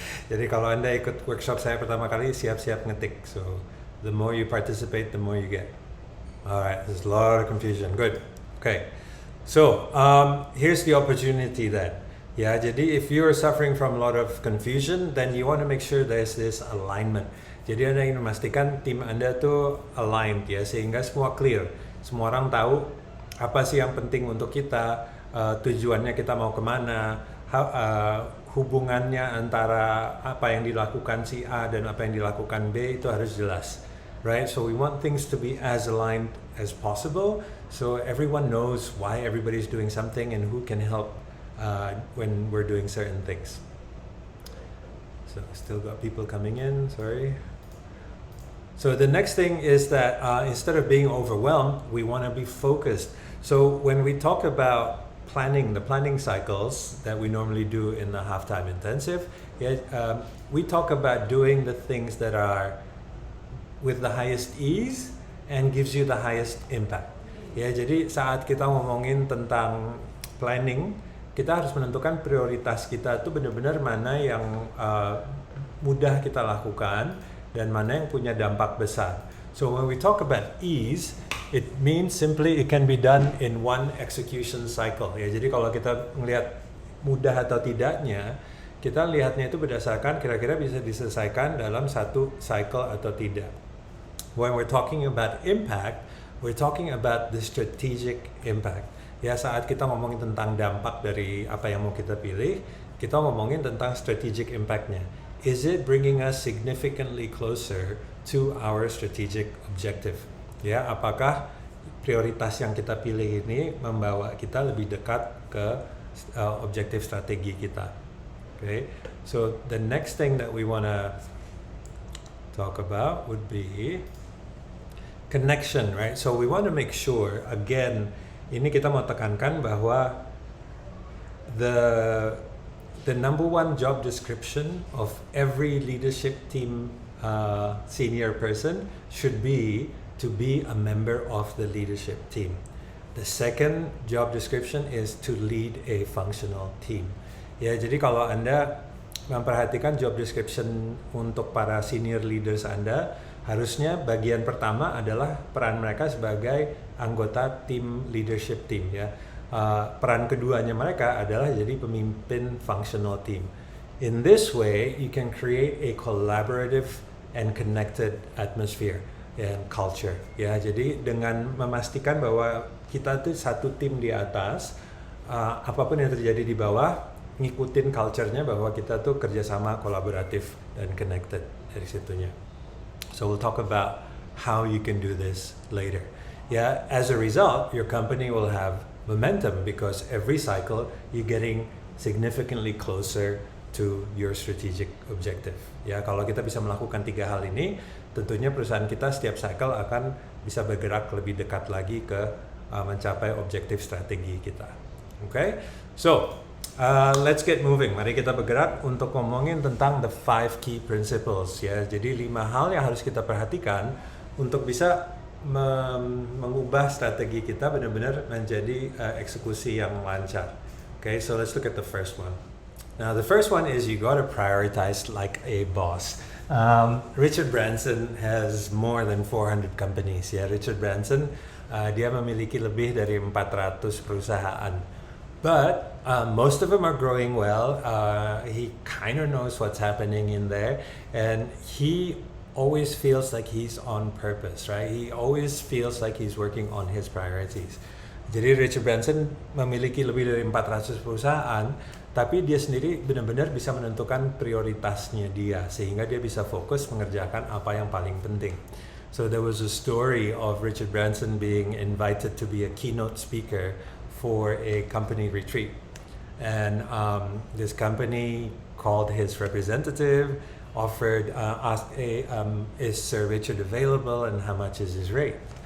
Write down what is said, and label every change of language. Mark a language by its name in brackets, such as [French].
[Indonesian] Jadi kalau Anda ikut workshop saya pertama kali, siap-siap ngetik. [English] So the more you participate, the more you get. Alright, there's a lot of confusion. Good. Okay. So here's the opportunity then. Ya, jadi if you're suffering from a lot of confusion, then you want to make sure there's this alignment. [Indonesian] Jadi Anda ingin memastikan tim Anda tuh aligned ya, sehingga semua clear. Semua orang tahu apa sih yang penting untuk kita, tujuannya kita mau kemana, hubungannya antara apa yang dilakukan si A dan apa yang dilakukan B itu harus jelas, right? [English] So we want things to be as aligned as possible, so everyone knows why everybody's doing something and who can help when we're doing certain things. So still got people coming in, sorry. So the next thing is that instead of being overwhelmed, we want to be focused. So when we talk about the planning cycles that we normally do in the halftime intensive, we talk about doing the things that are with the highest ease and gives you the highest impact. [Indonesian] Ya, jadi saat kita ngomongin tentang planning, kita harus menentukan prioritas kita itu benar-benar mana yang mudah kita lakukan dan mana yang punya dampak besar. [English] So when we talk about ease, it means simply it can be done in one execution cycle. [Indonesian] Ya, jadi kalau kita melihat mudah atau tidaknya, kita lihatnya itu berdasarkan kira-kira bisa diselesaikan dalam satu cycle atau tidak. [English] When we're talking about impact, we're talking about the strategic impact. [Indonesian] Ya, saat kita ngomongin tentang dampak dari apa yang mau kita pilih, kita ngomongin tentang strategic impact-nya. [English] Is it bringing us significantly closer to our strategic objective? [Indonesian] Ya, apakah prioritas yang kita pilih ini membawa kita lebih dekat ke objektif strategi kita? [English] Okay, so the next thing that we want to talk about would be connection, right? So we want to make sure, again, [Indonesian] ini kita mau tekankan bahwa [English] the number one job description of every leadership team senior person should be to be a member of the leadership team. The second job description is to lead a functional team. [Indonesian] Ya, jadi kalau Anda memperhatikan job description untuk para senior leaders Anda, harusnya bagian pertama adalah peran mereka sebagai anggota tim leadership team, ya. Peran keduanya mereka adalah jadi pemimpin functional team. [English] In this way, you can create a collaborative and connected atmosphere and culture. [Indonesian] Ya, jadi dengan memastikan bahwa kita tuh satu tim di atas, apapun yang terjadi di bawah, ngikutin culture-nya bahwa kita tuh kerjasama kolaboratif dan connected dari situnya. [English] So we'll talk about how you can do this later. Yeah, as a result, your company will have momentum because every cycle you're getting significantly closer to your strategic objective. [Indonesian] Ya, kalau kita bisa melakukan 3 hal ini, tentunya perusahaan kita setiap cycle akan bisa bergerak lebih dekat lagi ke mencapai objektif strategi kita. [English] Okay, so let's get moving. [Indonesian] Mari kita bergerak untuk ngomongin tentang [English] the 5 key principles, ya. [Indonesian] Jadi 5 hal yang harus kita perhatikan untuk bisa mengubah strategi kita benar-benar menjadi eksekusi yang lancar. [English] Okay, so let's look at the first one. Now the first one is you gotta prioritize like a boss. Richard Branson has more than 400 companies. [Indonesian] Ya, Richard Branson dia memiliki lebih dari 400 perusahaan. [English] But most of them are growing well. He kind of knows what's happening in there, and he always feels like he's on purpose, right? He always feels like he's working on his priorities. [Indonesian] Jadi Richard Branson memiliki lebih dari 400 perusahaan, tapi dia sendiri benar-benar bisa menentukan prioritasnya dia, sehingga dia bisa fokus mengerjakan apa yang paling penting. [English] So there was a story of Richard Branson being invited to be a keynote speaker for a company retreat, and this company called his representative, offered, asked, is Sir Richard available and how much is his rate?